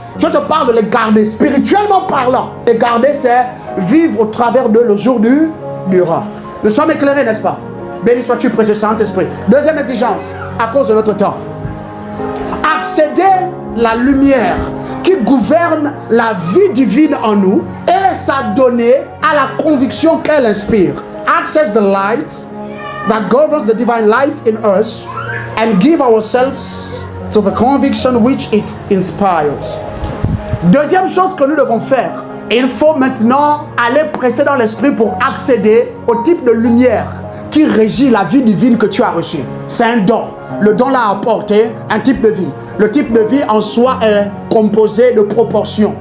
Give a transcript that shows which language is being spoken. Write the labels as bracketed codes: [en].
[fr] Je te parle de les garder, spirituellement parlant. Les garder, c'est vivre au travers d'eux le jour durant. Nous sommes éclairés, n'est-ce pas? Béni sois-tu, précieux Saint-Esprit. Deuxième exigence, à cause de notre temps. Accéder la lumière qui gouverne la vie divine en nous et s'adonner à la conviction qu'elle inspire. [en] Access the light that governs the divine life in us and give ourselves to the conviction which it inspires. [fr] Deuxième chose que nous devons faire, il faut maintenant aller presser dans l'esprit pour accéder au type de lumière qui régit la vie divine que tu as reçue. C'est un don. Le don l'a apporté un type de vie. Le type de vie en soi est composé de proportions.